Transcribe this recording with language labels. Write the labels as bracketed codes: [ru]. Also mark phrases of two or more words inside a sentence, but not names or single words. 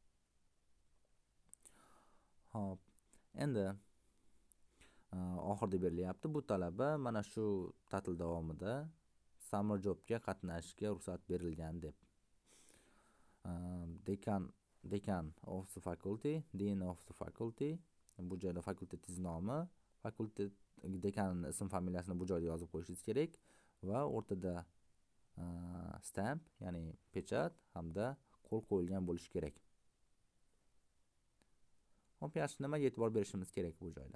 [uz] Xo'p, endi oxirida berilyapti. Bu talaba mana shu ta'til davomida [en] summer jobga [uz] qatnashishga ruxsat berilgan deb. [en] Dekan of the faculty, dean of the faculty. [uz] Bu joyda fakultetingiz nomi, fakultet dekanining ism familiyasini bu joyda yozib qo'yishingiz kerak va o'rtada stamp, ya'ni pechat hamda qo'l qo'yilgan bo'lishi kerak. Xo'p, yaxshi, nimaga e'tibor berishimiz kerak bu joyda?